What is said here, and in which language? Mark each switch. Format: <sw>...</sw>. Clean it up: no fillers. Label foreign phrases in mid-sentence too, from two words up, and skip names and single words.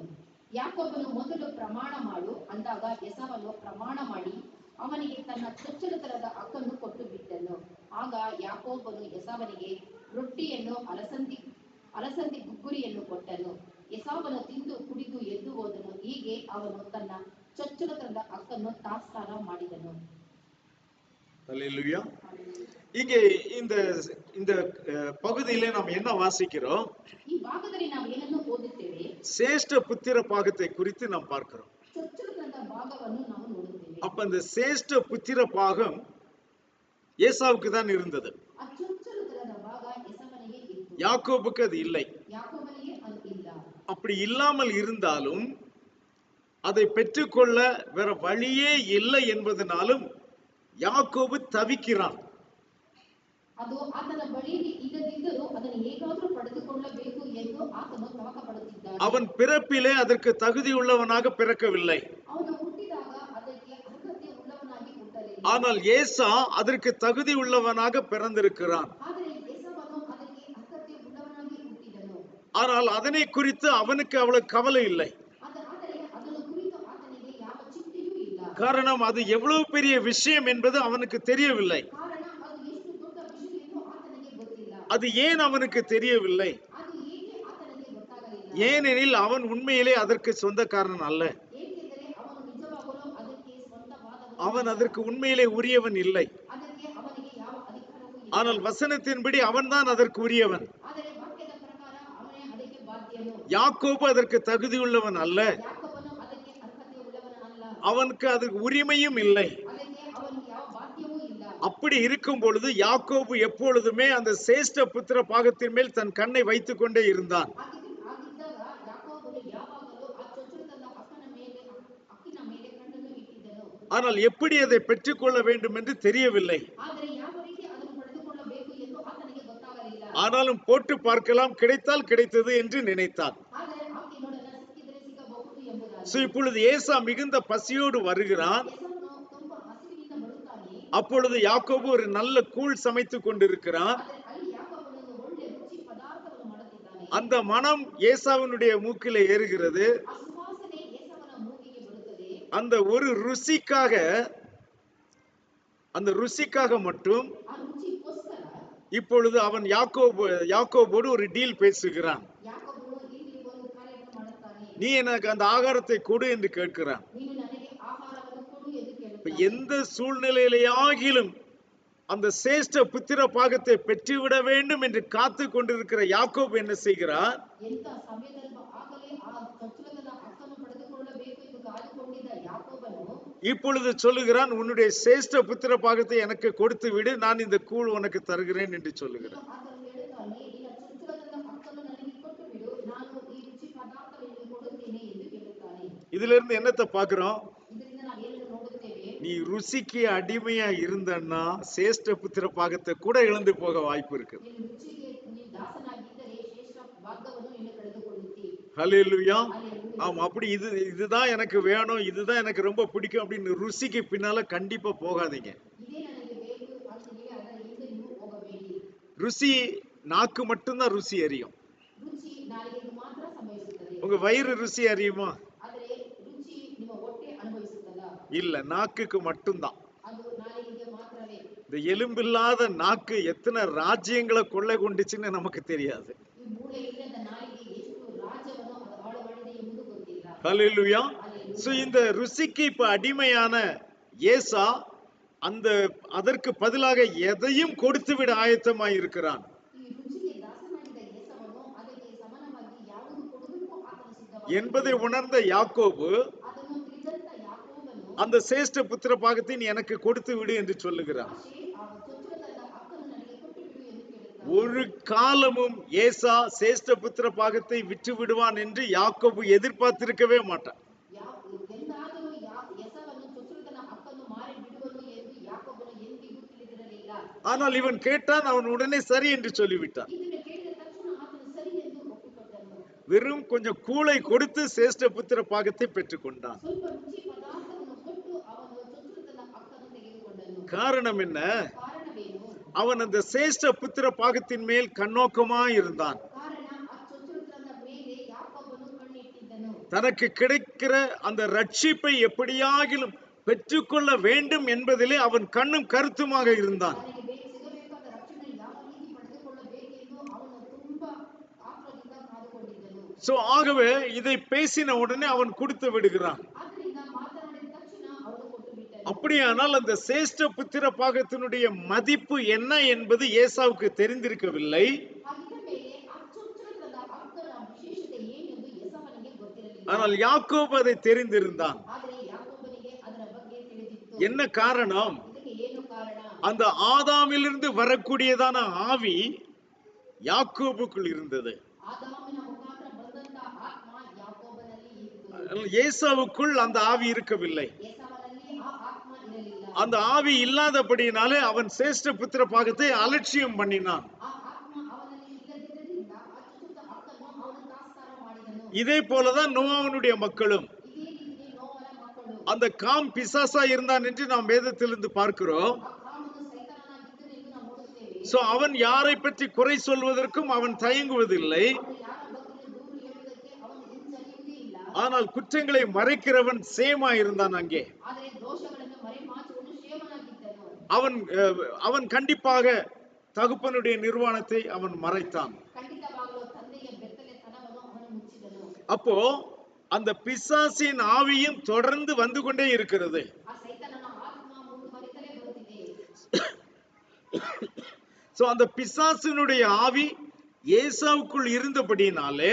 <kn>ಯಾಕೋಬನು ಮೊದಲು ಪ್ರಮಾಣ ಮಾಡು ಅಂದಾಗ ಎಸಾವನು ಪ್ರಮಾಣ ಮಾಡಿ ಅವನಿಗೆ ತನ್ನ ಚೊಚ್ಚಲತನದ ಅಕ್ಕನ್ನು ಕೊಟ್ಟು ಬಿಟ್ಟನು. ಆಗ ಯಾಕೋಬನು ಎಸಾವನಿಗೆ ರೊಟ್ಟಿಯನ್ನು ಅಲಸಂದಿ ಗುಗ್ಗುರಿಯನ್ನು ಕೊಟ್ಟನು. ಎಸಾವನು ತಿಂದು ಕುಡಿದು ಎದ್ದು ಹೋದನು. ಹೀಗೆ ಅವನು ತನ್ನ ಚೊಚ್ಚಲತನದ ಅಕ್ಕನ್ನು ತಾತ್ಸಾರ ಮಾಡಿದನು.</kn> <ta>அல்லேலூயா. இங்கே இந்த பகுதியிலே நாம் என்ன வாசிக்கிறோம்?</ta> <kn>ಈ ಭಾಗದಲ್ಲಿ ನಾವು ಏನನ್ನು ಓದುತ್ತೇವೆ?</kn> <ta>சேஷ்ட புத்திர பாகத்தை குறித்து நாம் பார்க்கிறோம்.</ta> <kn>ಚೊಚ್ಚಲತನದ ಭಾಗವನ್ನು ನಾವು ನೋಡುತ್ತೇವೆ.</kn> <ta>அப்ப அந்த சேஷ்ட புத்திர பாகம் ஏசாவுக்கு தான் இருந்தது.</ta> <kn>ಆ ಚೊಚ್ಚಲತನದ ಭಾಗ ಎಸಾವನಿಗೆ ಇತ್ತು.</kn> <ta>யாக்கோபுக்கு அது இல்லை.</ta> <kn>ಯಾಕೋಬನಿಗೆ ಅದು ಇಲ್ಲ.</kn> <ta>அப்படி இல்லாமல் இருந்தாலும் அதை பெற்றுக்கொள்ள வேற வழியே இல்லை என்பதனாலும் யாக்கோபு தவிக்கிறான்.</ta> <kn>ಅದು ಆತನ ಬಳಿಯಲ್ಲಿ ಇಲ್ಲದಿದ್ದರೂ ಅದನ್ನು ಹೇಗಾದರೂ ಪಡೆದುಕೊಳ್ಳಬೇಕು ಎಂದು ಆತನು ತವಕ ಪಡುತ್ತಿದ್ದಾನೆ.</kn> <ta>அவன் பிறப்பிலே அதற்கு தகுதி உள்ளவனாக பிறக்கவில்லை.</ta> <kn>ಅವನು ಹುಟ್ಟಿದಾಗ ಅದಕ್ಕೆ ಅರ್ಹತೆ உள்ளவனாಗಿ ಹುಟ್ಟಲಿಲ್ಲ.</kn> <ta>ஆனால் ஏசா அதற்கு தகுதி உள்ளவனாக பிறந்திருக்கிறான்.</ta> <kn>ಆದರೆ ಏಸಾವನು ಅದಕ್ಕೆ ಅರ್ಹತೆ உள்ளவனாಗಿ ಹುಟ್ಟಿದನು.</kn> <ta>ஆனால் அதனை குறித்து அவனுக்கு அவ்வளவு கவலை இல்லை.</ta> <kn>ಆದರೆ ಅದನ್ನು ಕುರಿತು ಆತನಿಗೆ ಯಾವ ಚಿಂತೆಯೂ ಇಲ್ಲ.</kn> <ta>காரணம் அது எவ்வளவு பெரிய விஷயம் என்பது அவனுக்கு தெரியவில்லை.</ta> <kn>ಕಾರಣ ಅದು ಎಷ್ಟು ದೊಡ್ಡ ವಿಷಯ ಎಂದು ಆತನಿಗೆ ಗೊತ್ತಿಲ್ಲ.</kn> <ta>அது ஏன் அவனுக்கு தெரியவில்லை?</ta> <kn>ಅದು ಏಕೆ ಆತನಿಗೆ ಗೊತ್ತಾಗಲಿಲ್ಲ?</kn> <ta>ஏனெனில் அவன் உண்மையிலே அதற்கு சொந்தக்காரன் அல்ல.</ta> <kn>ಏಕೆಂದರೆ ಅವನು ನಿಜವಾಗಲೂ ಅದಕ್ಕೆ ಸ್ವಂತವಾದವನು.</kn> <ta>அவன் அதற்கு உண்மையிலே உரியவன் இல்லை.</ta> <kn>ಅದಕ್ಕೆ</kn> <ta>ஆனால் வசனத்தின்படி அவன்தான் அதற்கு உரியவன்.</ta> <kn>ಆದರೆ ವಾಕ್ಯದ ಪ್ರಕಾರ ಅವನೇ ಅದಕ್ಕೆ ಬಾಧ್ಯನು.</kn> <ta>யாக்கோபு அதற்கு தகுதியுள்ளவன் அல்ல,</ta> <kn>ಯಾಕೋಬನು ಅದಕ್ಕೆ ಅರ್ಹತೆ ಉಳ್ಳವನು ಅಲ್ಲ,</kn> <ta>அவனுக்கு அதற்கு உரிமையும் இல்லை.</ta> <kn>ಅದಕ್ಕೆ ಅವನಿಗೆ ಯಾವ ಬಾಧ್ಯವೂ ಇಲ್ಲ.</kn> <ta>அப்படி இருக்கும் பொழுது யாக்கோபு எப்பொழுதுமே அந்த சேஷ்ட புத்திர பாகத்தின் மேல் தன் கண்ணை வைத்துக் கொண்டே இருந்தான்.</ta> <kn>ಆಗಿದ್ದಾಗ ಯಾಕೋಬನು ಯಾವಾಗಲೂ ಆ ಚೊಚ್ಚಲತನದ ಹಕ್ಕಿನ ಮೇಲೆ ಕಣ್ಣನ್ನು ಇಟ್ಟಿದ್ದನು.</kn> <ta>ஆனால் எப்படி அதை பெற்றுக்கொள்ள வேண்டும் என்று தெரியவில்லை.</ta> <kn>ಆದರೆ ಯಾವ ರೀತಿ ಅದನ್ನು ಪಡೆದುಕೊಳ್ಳಬೇಕು ಎಂದು ಆತನಿಗೆ ಗೊತ್ತಾಗಲಿಲ್ಲ.</kn> <ta>ஆனாலும் போட்டு பார்க்கலாம், கிடைத்தால் கிடைத்தது என்று நினைத்தான்.</ta> <kn>ಆದರೆ ಆಕೆ ನೋಡೋಣ ಸಿಕ್ಕಿದರೆ ಸಿಗಬಹುದು ಎಂಬುದಾಗಿ.</kn> <ta>இப்பொழுது ஏசா மிகுந்த பசியோடு வருகிறான்.</ta> <kn>ಎಸವನು ತುಂಬ ಹಸಿವಿನಿಂದ ಬರುತ್ತಾನೆ.</kn> <ta>அப்பொழுது யாக்கோபு ஒரு நல்ல கூழ் சமைத்துக் கொண்டிருக்கிறான்.</ta> <kn>ಆದರೆ ಅಲ್ಲಿ ಯಾಕೋಬನು ಒಂದು ಒಳ್ಳೆ ರುಚಿ ಪದಾರ್ಥವನ್ನು ಮಾಡುತ್ತಿದ್ದಾನೆ.</kn> <ta>அந்த மனம் ஏசாவினுடைய மூக்கிலே ஏறுகிறது.</ta> <kn>ಆ ಸುವಾಸನೆ ಏಸವನ ಮೂಗಿಗೆ ಬರುತ್ತದೆ.</kn> <ta>அந்த ஒரு ருசிக்காக, அந்த ருசிக்காக மட்டும்</ta> <kn>ಆ ರುಚಿಗೋಸ್ಕರ</kn> <ta>இப்பொழுது அவன் யாக்கோபோடு ஒரு டீல் பேசுகிறான்.</ta> <kn>ಯಾಕೋಬನು ಇಲ್ಲಿ ಒಂದು ಕಾರ್ಯವನ್ನು ಮಾಡುತ್ತಾನೆ.</kn> <ta>நீ எனக்கு அந்த ஆகாரத்தை கொடு என்று கேட்கிறான்.</ta> <kn>ನೀನು ನನಗೆ ಆಹಾರವನ್ನು ಕೊಡು ಎಂದು</kn> <ta>இப்ப</ta> <kn>ಕೇಳುತ್ತಾನೆ.</kn> <ta>எந்த சூழ்நிலையிலேயாகிலும் அந்த சேஷ்ட புத்திர பாகத்தை பெற்றுவிட வேண்டும் என்று காத்து கொண்டிருக்கிற யாக்கோபு என்ன செய்கிறார்?</ta> <kn>ಎಂಥ ಸಮಯದಲ್ಲಿ ಆಗಲೇ ಆ ಚೊಚ್ಚಲತನದ ಹಕ್ಕನ್ನು ಪಡೆದುಕೊಳ್ಳಬೇಕು ಎಂದು ಕಾದುಕೊಂಡಿದ್ದ ಯಾಕೋಬನು</kn> <ta>இப்பொழுது சொல்லுகிறான், உன்னுடைய சேஷ்ட புத்திர பாகத்தை எனக்கு கொடுத்து விடு, நான் இந்த கூழ் உனக்கு தருகிறேன் என்று சொல்லுகிறான்.</ta> <kn>ಆತನು ಹೇಳುತ್ತಾನೆ, ನಿನ್ನ ಚೊಚ್ಚಲತನದ ಹಕ್ಕನ್ನು ನನಗೆ ಕೊಟ್ಟು ಬಿಡು, ನಾನು ಈ ರುಚಿ ಪದಾರ್ಥವನ್ನು ಕೊಡುತ್ತೇನೆ ಎಂದು ಹೇಳುತ್ತಾನೆ.</kn> <ta>இதுல இருந்து என்னத்தை பாக்குறோம்?</ta> <kn>ಇದರಿಂದ ನಾವು ಏನನ್ನು ನೋಡುತ್ತೇವೆ?</kn> <ta>நீ ருசிக்கு அடிமையா இருந்தன்னா சேஷ்ட புத்திர பாகத்தை கூட இழந்து போக வாய்ப்பு இருக்கு.</ta> <kn>ನೀನು ರುಚಿಗೆ ನೀನು ದಾಸನಾಗಿದ್ದರೆ ಶ್ರೇಷ್ಠ ಭಾಗವನ್ನು ನೀನು ಕಳೆದುಕೊಳ್ಳುತ್ತಿ.</kn> <ta>ஹல்லேலூயா. அல்லேಲೂಯಾ. ஆமா, அப்படி இதுதான் எனக்கு வேணும், இதுதான் எனக்கு ரொம்ப பிடிக்கும் அப்படின்னு ருசிக்கு பின்னால கண்டிப்பா போகாதீங்க.</ta> <kn>ಇದೇ ನನಗೆ ಬೇಕು ಅಂತ ಹೇಳಿ ಅದರ ಹಿಂದೆ ನೀವು ಹೋಗಬೇಡಿ.</kn> <ta>ருசி நாக்கு மட்டும்தான் ருசி அறியும்.</ta> <kn>ರುಚಿ ನಾಲಿಗೆಗೆ ಮಾತ್ರ ಸಂಭವಿಸುತ್ತದೆ.</kn> <ta>உங்க வயிறு ருசி அறியுமா?</ta> <kn>ಆದರೆ ರುಚಿ ನಿಮ್ಮ ಹೊಟ್ಟೆ ಅನುಭವಿಸುತ್ತಲ್ಲ,</kn> <ta>இல்ல, நாக்குக்கு மட்டும்தான்.</ta> <kn>ಅದು ನಾಲಿಗೆಗೆ ಮಾತ್ರವೇ.</kn> <ta>இந்த எலும்பில்லாத நாக்கு எத்தனை ராஜ்யங்களை கொள்ளை கொண்டுச்சுன்னு நமக்கு தெரியாது.</ta> <kn>ಈ ಮೂಳೆ ಇಲ್ಲದ ನಾಲಿಗೆ ಎಷ್ಟು ರಾಜ್ಯವನ್ನು ಅದು ಹಾಳು ಮಾಡಿದೆ ಎಂಬುದು ಗೊತ್ತಿಲ್ಲ.</kn> <ta>ஹல்லேலூயா. அல்லேலூயா. சோ இந்த ருசிக்கு இப்ப அடிமையான ஏசா அதற்கு பதிலாக எதையும் கொடுத்து விட ஆயத்தமாய் இருக்கிறான்.</ta> <kn>ಈ ರುಚಿಗೆ ದಾಸನಾಗಿದ್ದ ಏಸವನು ಅದಕ್ಕೆ ಸಮಾನವಾಗಿ ಯಾವುದು ಕೊಡಬೇಕು ಆತನು ಸಿದ್ಧವಾದ</kn> <ta>என்பதை உணர்ந்த யாக்கோபு</ta> <kn>ಅದನ್ನು ತಿಳಿದಂತ ಯಾಕೋಬನು</kn> <ta>அந்த சேஷ்ட புத்திர பாகத்தை நீ எனக்கு கொடுத்து விடு என்று சொல்லுகிறான்.</ta> <kn>ಆ ಚೊಚ್ಚಲತನದ ಹಕ್ಕನ್ನು ನನಗೆ ಕೊಟ್ಟು ಬಿಡು ಎಂದು ಕೇಳುತ್ತಾನೆ.</kn> <ta>ஒரு காலமும் ஏசா சேஷ்ட புத்திர பாகத்தை விற்று விடுவான் என்று யாக்கோபு எதிர்பார்த்திருக்கவே மாட்டான்.</ta> <kn>ಎಂದಾದರೂ ಎಸವನ್ನು ಚೊಚ್ಚಲತನ ಹಕ್ಕನ್ನು ಮಾರಿ ಬಿಡುವನು ಎಂದು ಯಾಕೋಬನು ಎಂದಿಗೂ ತಿಳಿದಿರಲಿಲ್ಲ.</kn> <ta>ஆனால் இவன் கேட்டான், அவன் உடனே சரி என்று சொல்லிவிட்டான்.</ta> <kn>ಇದನ್ನು ಕೇಳಿದ ತಕ್ಷಣ ಆತನು ಸರಿ ಎಂದು ಒಪ್ಪಿಕೊಂಡನು.</kn> <ta>வெறும் கொஞ்சம் கூளை கொடுத்து சேஷ்ட புத்திர பாகத்தை பெற்றுக்கொண்டான்.</ta> <kn>ಸ್ವಲ್ಪ ರುಚಿ ಪದಾರ್ಥವನ್ನು ಕೊಟ್ಟು ಅವನು ಚೊಚ್ಚಲತನ ಹಕ್ಕನ್ನು ತೆಗೆದುಕೊಂಡನು.</kn> <ta>காரணம் என்ன?</ta> <kn>ಕಾರಣವೇನು?</kn> <ta>அவன் அந்த சேஷ்ட புத்திர பாகத்தின் மேல் கண்ணோக்கமாய் இருந்தான்.</ta> <kn>ಕಾರಣ ಆ ಚೊಚ್ಚಲತನದ ಮೇಲೆ ಯಾಕೋಬನು ಕಣ್ಣಿಟ್ಟಿದ್ದನು.</kn> <ta>தனக்கு கிடைக்கிற அந்த ரட்சிப்பை எப்படியாகிலும் பெற்றுக்கொள்ள வேண்டும் என்பதிலே அவன் கண்ணும் கருத்துமாக இருந்தான்.</ta> <kn>ತನಗೆ ಸಿಗಬೇಕಾದ ರಕ್ಷಣೆ ಯಾವ ರೀತಿ ಪಡೆದುಕೊಳ್ಳಬೇಕೆಂದು ಅವನು ತುಂಬಾ ಆತುರದಿಂದ ಕಾದುಕೊಂಡಿದ್ದನು.</kn> <ta>சோ ஆகவே இதை பேசின உடனே அவன் கொடுத்து விடுகிறான்.</ta> <kn>ಆದ್ದರಿಂದ ಮಾತನಾಡಿದ ತಕ್ಷಣ ಅವನು ಕೊಟ್ಟು ಬಿಟ್ಟನು.</kn> <ta>அப்படியானால் அந்த சேஷ்ட புத்திர பாகத்தினுடைய மதிப்பு என்ன என்பது ஏசாவுக்கு தெரிந்திருக்கவில்லை.</ta> <kn>ಹಾಗಿದ್ದ ಮೇಲೆ ಆ ಚೊಚ್ಚಲತನದ ಹಕ್ಕನ ವಿಶೇಷತೆ ಏನೆಂದು ಎಸವನಿಗೆ ಗೊತ್ತಿರಲಿಲ್ಲ.</kn> <ta>ஆனால் யாக்கோபு அதை தெரிந்திருந்தான்.</ta> <kn>ಆದರೆ ಯಾಕೋಬನಿಗೆ ಅದರ ಬಗ್ಗೆ ತಿಳಿದಿತ್ತು.</kn> <ta>என்ன காரணம்?</ta> <kn>ಇದಕ್ಕೆ ಏನು ಕಾರಣ?</kn> <ta>அந்த ஆதாமிலிருந்து வரக்கூடியதான ஆவி யாக்கோபுக்குள் இருந்தது.</ta> <kn>ಆದಾಮನ ಮುಖಾಂತರ ಬಂದಂತ ಆತ್ಮ ಯಾಕೋಬನಲ್ಲಿ ಇತ್ತು.</kn> <ta>ஏசாவுக்குள் அந்த ஆவி இருக்கவில்லை.</ta> <kn>ಏಸವನಲ್ಲಿ ಆ ಆತ್ಮ ಇರಲಿಲ್ಲ.</kn> <ta>அந்த ஆவி இல்லாதபடியினாலே அவன் சேஷ்ட புத்திர பாகத்தை அலட்சியம் பண்ணினான்.</ta> <kn>ಆ ಆತ್ಮ ಅವನಲ್ಲಿ ಇಲ್ಲದಿದ್ದರಿಂದ ಆ ಚೊಚ್ಚಲ ಹಕ್ಕನ್ನು ಅವನು ತಾತ್ಸಾರ ಮಾಡಿದನು.</kn> <ta>இதே போலதான் நோவாவுடைய மக்களும்</ta> <kn>ಇದೇ ರೀತಿ ನೋವನ ಮಕ್ಕಳು</kn> <ta>அந்த காம் பிசாசா இருந்தான் என்று நாம் வேதத்திலிருந்து பார்க்கிறோம்.</ta> <kn>ಆ ಕಾಮನು ಸೈತಾನನಾಗಿದ್ದನು ಎಂದು ನಾವು ನೋಡುತ್ತೇವೆ.</kn> <ta>சோ அவன் யாரை பற்றி குறை சொல்வதற்கும் அவன் தயங்குவதில்லை.</ta> <kn>ಅವನು ಯಾರ ಬಗ್ಗೆ ದೂರು ಹೇಳುವುದಕ್ಕೆ ಅವನು ಹಿಂಜರಿಯುವುದೇ ಇಲ್ಲ.</kn> <ta>ஆனால் குற்றங்களை மறைக்கிறவன் சேமா இருந்தான் அங்கே.</ta> <kn>ಆದರೆ ದೋಷಗಳನ್ನು ಮರೆಮಾಚುವನು ಶೇಮನಾಗಿದ್ದನು.</kn> <ta>அவன் கண்டிப்பாக தகப்பனுடைய நிர்வாணத்தை அவன் மறைத்தான்.</ta> <kn>ಖಂಡಿತವಾಗಲೂ ತಂದೆಯ ಬೆತ್ತಲೆತನವನ್ನು ಅವನು ಮುಚ್ಚಿದನು.</kn> <ta>அப்போ அந்த பிசாசின் ஆவியும் தொடர்ந்து வந்து கொண்டே இருக்கிறது.</ta> <kn>ಆ ಸೈತಾನನ ಆತ್ಮ ಮುಂದುವರಿತಲೇ ಬರುತ್ತಿದೆ.</kn> <ta>சோ அந்த பிசாசினுடைய ஆவி ஏசாவுக்குள் இருந்தபடினாலே</ta>